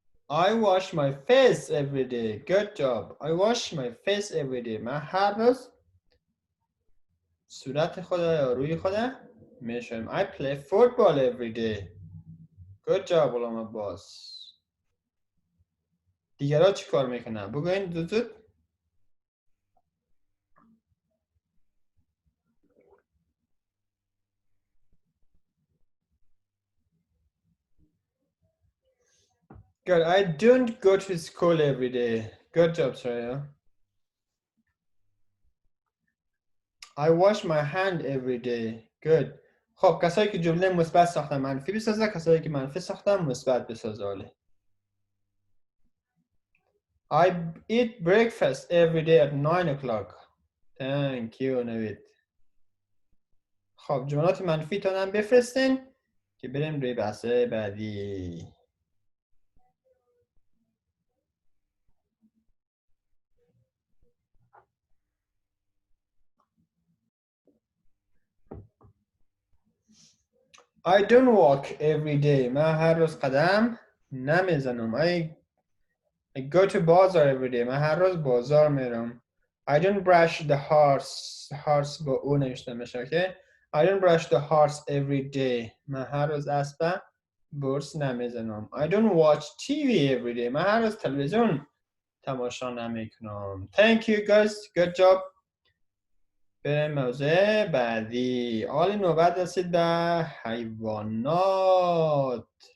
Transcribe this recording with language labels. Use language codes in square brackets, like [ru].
[en] I wash my face every day. Good job. I wash my face every day. [fa] من هر روز صورت خودم یا روی خودم میشویم. [en] I play football every day. Good job Ghulam Abbas. [fa] دیگرها چی کار میکنن؟ بگوین زود. [en] Good. I don't go to school every day. Good job, Sarah. I wash my hand every day. Good. [fa] خب کسایی که جمله مثبت ساختن منفی بسازه، کسایی که منفی ساختن مثبت بسازه. [en] I eat breakfast every day at 9 o'clock. Thank you, Navid. [fa] خب جملات منفی تانم بفرستین که بریم روی بحث بعدی. [en] I don't walk every day. [fa] من هر روز قدم نمیزنم. [en] I go to bazaar every day. [fa] من هر روز بازار میرم. [en] I don't brush the horse [fa] با او نوشته میشه که [en] I don't brush the horse every day. [fa] من هر روز اسب برس نمیزنم. [en] I don't watch TV every day. [fa] من هر روز تلویزیون تماشا نمیکنم. [en] Thank you guys. Good job. [fa] بریم موضوع بعدی. حال نوبت رسید به حیوانات.